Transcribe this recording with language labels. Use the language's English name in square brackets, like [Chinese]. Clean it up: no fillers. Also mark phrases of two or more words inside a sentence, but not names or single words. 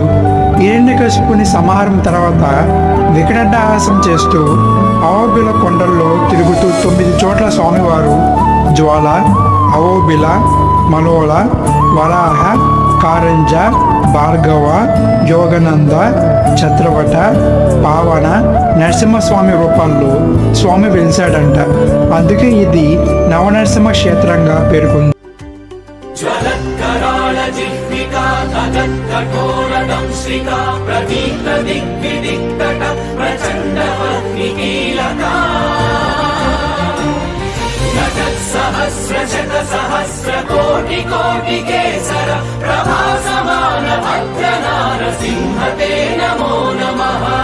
[Telugu] హిరణ్యకశిపుని సంహారం తర్వాత వికటాట్టహాసం చేస్తూ అహోబిల కొండల్లో తిరుగుతూ 9 చోట్ల స్వామివారు జ్వాల, అహోబిల, మలోల, వరాహ, కారంజ, భార్గవ, యోగనంద, ఛత్రవట, పావన, నరసింహస్వామి రూపాల్లో స్వామి వెలిశాడంట. అందుకే ఇది నవనరసింహ క్షేత్రంగా పేర్కొంది. [Sanskrit] ज्वलत्कराळजिह्विका तगत्कठोरदंश्रिका प्रदीप्तदिग्विदिक्तट प्रचण्डवह्निकीलका सहस्रशतसहस्रकोटिकोटिकेसर प्रभासमान भद्रनारसिंह ते नमो नमः